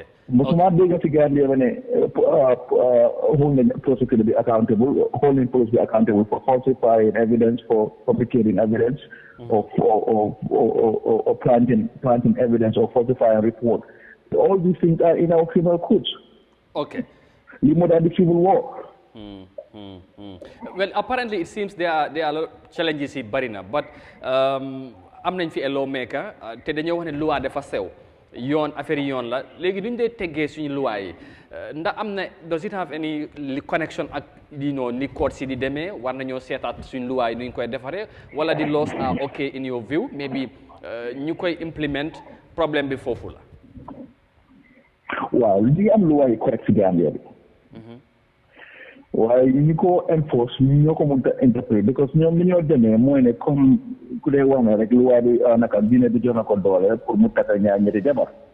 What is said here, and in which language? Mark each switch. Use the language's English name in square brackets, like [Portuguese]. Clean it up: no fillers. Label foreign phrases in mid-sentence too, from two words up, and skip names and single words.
[English] Most of the Gambia, holding prosecutor be accountable, holding police be accountable for falsifying evidence, for fabricating evidence, or planting evidence, or falsifying report. All these things are in our criminal codes. Okay. More than the civil war. Well, apparently it seems there are a lot of challenges in Barina, but [Wolof] am nañ fi [English] a lawmaker [Wolof] te dañoo wax ne loi dafa sew. Yoon affaire yoon la léegi duñ dee teggee suñu loi yi ndax am na [English] does it have any connection [Wolof] ak ni court si di demee war nañoo seetaat suñu loi yi nuñ koy defaree wala di [English] laws are okay in your view maybe [Wolof] ñu koy implement problème bi foofu la. waaw li am loi yi correct si Gambia bi. waaye ñu ko enforce ñoo ko mën a interpréter because ñoom li ñoo demee mooy ne comme ku dee wax na rek loi bi naka diine bi jox na ko doole pour mu takk ñaar ñetti jabar.